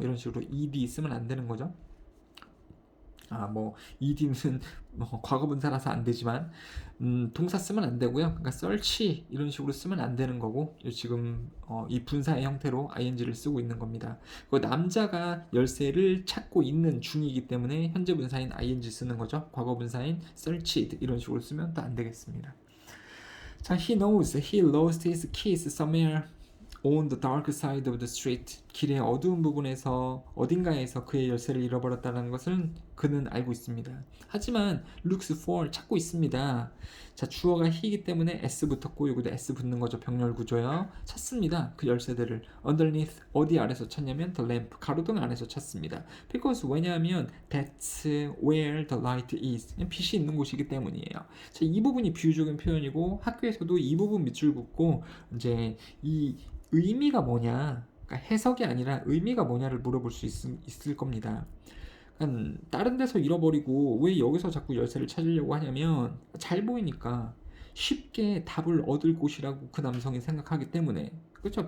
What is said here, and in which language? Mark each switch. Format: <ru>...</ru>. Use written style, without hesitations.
<ko>이런 식으로 ed 쓰면 안 되는 거죠. 뭐 ed는 과거분사라서 안 되지만 동사 쓰면 안 되고요. 그러니까 search 이런 식으로 쓰면 안 되는 거고 지금 이 분사의 형태로 ing를 쓰고 있는 겁니다. 그 남자가 열쇠를 찾고 있는 중이기 때문에 현재 분사인 ing 쓰는 거죠. 과거분사인 searched 이런 식으로 쓰면 또 안 되겠습니다.</ko> <en>자, he knows he lost his keys somewhere on the dark side of the street.</en> <ko>길의 어두운 부분에서 어딘가에서 그의 열쇠를 잃어버렸다는 것을 그는 알고 있습니다. 하지만</ko> <en>looks for</en> <ko>찾고 있습니다. 자, 주어가 he이기 때문에 s 붙었고 여기도 s 붙는 거죠. 병렬 구조요. 찾습니다. 그 열쇠들을 underneath 어디 아래서 찾냐면</ko> <en>the lamp</en> <ko>가로등 안에서 찾습니다.</ko> <en>because</en> <ko>왜냐하면</ko> <en>that's where the light is.</en> <ko>빛이 있는 곳이기 때문이에요. 자, 이 부분이 비유적인 표현이고 학교에서도 이 부분 밑줄 긋고 이제 이 의미가 뭐냐, 그러니까 해석이 아니라 의미가 뭐냐를 물어볼 수 있을 겁니다. 그러니까 다른 데서 잃어버리고 왜 여기서 자꾸 열쇠를 찾으려고 하냐면 잘 보이니까 쉽게 답을 얻을 곳이라고 그 남성이 생각하기 때문에. 그렇죠.</ko>